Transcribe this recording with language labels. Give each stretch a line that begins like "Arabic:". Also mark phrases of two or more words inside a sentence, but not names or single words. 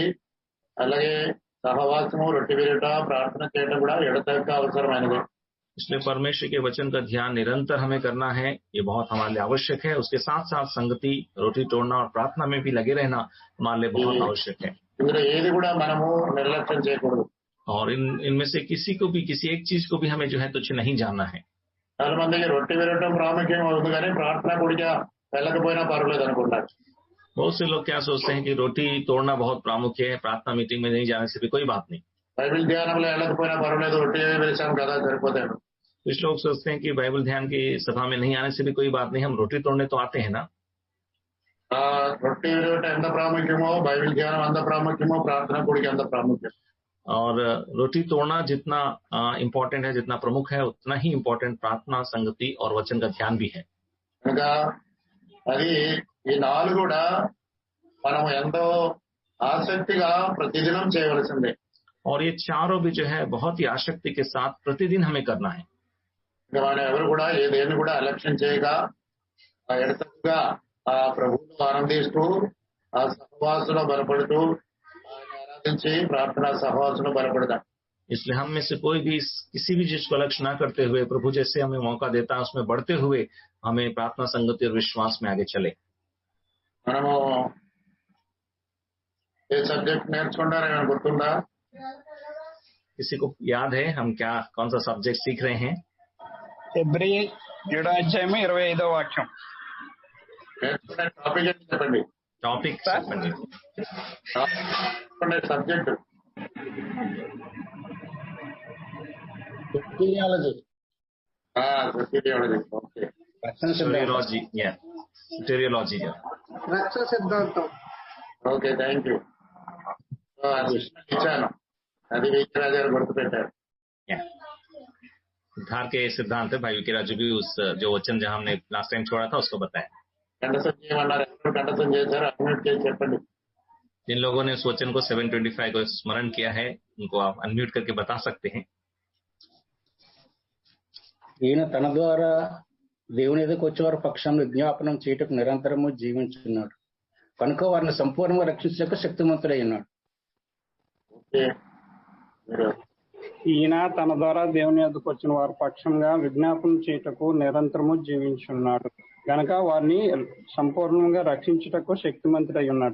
Telugu: అలాగే సహవాసము, రొట్టె విరుట, ప్రార్థన చేయడం కూడా ఎడతెగక అవసరమైనది.
Hindi: इसलिए परमेश्वर के वचन का ध्यान निरंतर हमें करना है, ये बहुत हमारे लिए आवश्यक है. उसके साथ साथ संगति, रोटी तोड़ना और प्रार्थना में भी लगे रहना हमारे लिए बहुत आवश्यक है.
Telugu: ఇందులో ఏది కూడా మనము నిర్లక్ష్యం చేయకూడదు.
Hindi: और इनमें से किसी को भी, किसी एक चीज को भी हमें जो है तुच्छ नहीं जानना है.
Telugu: చాలా మందికి రొట్టె విరవటం ప్రాముఖ్యం అవుతుంది కానీ ప్రార్థన కూడా వెళ్ళకపోయినా పర్వాలేదు అనుకుంటారు.
Hindi: बहुत से लोग क्या सोचते हैं कि रोटी तोड़ना बहुत प्रामुख्य है, प्रार्थना मीटिंग में नहीं जाने से भी कोई बात नहीं.
Telugu: బైబిల్ ధ్యానంలో వెళ్ళకపోయినా పర్వాలేదు, రొట్టె వేసాం కదా సరిపోతాడు.
Hindi: कुछ लोग सोचते हैं कि बाइबल ध्यान की सभा में नहीं आने से भी कोई बात नहीं, हम रोटी तोड़ने तो आते हैं ना.
Telugu: రొట్టె విరవటం ఎంత ప్రాముఖ్యమో బైబిల్ ధ్యానం అంత ప్రాముఖ్యమో ప్రార్థన కూడా అంత ప్రాముఖ్యం.
Hindi: और रोटी तोड़ना जितना इम्पोर्टेंट है, जितना प्रमुख है, उतना ही इम्पोर्टेंट प्रार्थना, संगति और वचन का ध्यान भी है.
Telugu: కనుక అది ఈ 4 కూడా మనం ఎంతో ఆసక్తిగా ప్రతిదినం చేయవలసిందే.
Hindi: और ये चारों भी जो है बहुत ही आसक्ति के साथ प्रतिदिन हमें करना है.
Telugu: మనం ఎవరు కూడా ఏదేని కూడా అలక్ష్యం చేయక ఎడతెగగా ఆ ప్రభువును ఆనందిస్తూ ఆ సహవాసంలో బలపడుతూ ఆరాధించి ప్రార్థనా సహవాసంలో బలపడదాం.
Hindi: इसलिए हम में से कोई भी किसी भी चीज को लक्ष्य न करते हुए प्रभु जैसे हमें मौका देता है उसमें बढ़ते हुए हमें प्रार्थना, संगति और विश्वास में आगे चले.
Telugu: మనము ఏ సబ్జెక్ట్ నేర్చుకుంటారో గుర్తుందా?
Hindi: किसी को याद है हम क्या कौन सा सब्जेक्ट सीख रहे हैं?
Telugu: హెబ్రీ 7వ అధ్యాయం 25వ వాక్యం. నేర్చుకునే టాపిక్ ఏంటి చెప్పండి.
Hindi: टॉपिक
Telugu: సార్ చెప్పండి. సబ్జెక్ట్ థియాలజీ ఓకే. రక్షణ సిద్ధాంతం
Hindi: सोरियोलॉजी या सोटेरियोलॉजी या
Telugu: రక్షణ సిద్ధాంతం ఓకే,
English: thank you.
Telugu: ఇచ్చాను, అది విక్రాజ్ గారు గుర్తుపెట్టారు.
Hindi: या उद्धार के सिद्धांत है. भाई विकी राजू भी उस जो वचन जहां हमने
English: last time
Hindi: छोड़ा था उसको बताया.
Telugu: కంఠసం చేయమన్నారు, ఎవరు కంఠసం చేశారు అన్మ్యూట్ చేసి చెప్పండి.
Hindi: जिन लोगों ने उस वचन को 725 को स्मरण किया है उनको आप अनम्यूट करके बता सकते हैं.
Telugu: ఈయన తన ద్వారా దేవుని ఎదుకు వచ్చేవారి పక్షంలో విజ్ఞాపనం చేయటకు నిరంతరము జీవించున్నాడు కనుక వారిని సంపూర్ణంగా రక్షించక శక్తిమంతుడై ఉన్నాడు. ఓకే, మీరు ఈయన తన ద్వారా దేవుని యొద్దకు వచ్చిన వారి పక్షంగా విజ్ఞాపనం చేయుటకు నిరంతరము జీవించున్నాడు గనక వారిని సంపూర్ణంగా రక్షించుటకు శక్తిమంతుడై ఉన్నాడు.